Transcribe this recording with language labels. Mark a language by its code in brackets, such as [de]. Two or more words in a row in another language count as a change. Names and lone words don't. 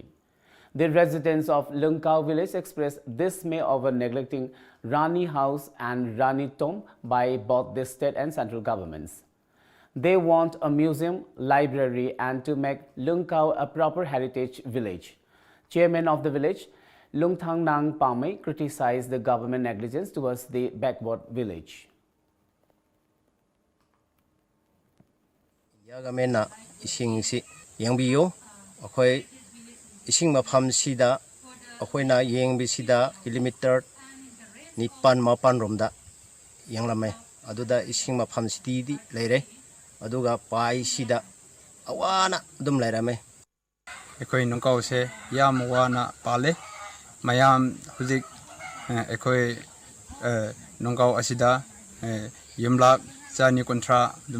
[en] The residents of Lungkau village expressed dismay over neglecting Rani House and Rani Tomb by both the state and central governments. They want a museum, library and to make Lungkau a proper heritage village. Chairman of the village, Lungthang Nang Pamay, criticized the government negligence towards the backward village. [mni] Yagamena ising si yang biyo akoy ising mafam sida ꯑꯩꯈꯣꯏꯅ ꯌꯦꯡꯕꯁꯤꯗ ꯀꯤꯂꯣꯃꯤꯇꯔ 9-10 ꯔꯣꯝꯗ ꯌꯦꯡꯂꯝꯃꯦ ꯑꯗꯨꯗ ꯏꯁꯤꯡ ꯃꯐꯝꯁꯤꯗꯤ ꯂꯩꯔꯦ ꯑꯗꯨꯒ ꯄꯥꯏꯁꯤꯗ ꯑꯋꯥꯅ ꯑꯗꯨꯝ ꯂꯩꯔꯝꯃꯦ ꯑꯩꯈꯣꯏ ꯅꯨꯡꯀꯥꯎꯁꯦ ꯌꯥꯝ ꯋꯥꯅ ꯄꯥꯜꯂꯦ ꯃꯌꯥꯝ ꯍꯧꯖꯤꯛ ꯑꯩꯈꯣꯏ ꯅꯨꯡꯀꯥꯎ ꯑꯁꯤꯗ ꯌꯨꯝꯂꯛ 130 ꯑꯗꯨꯝ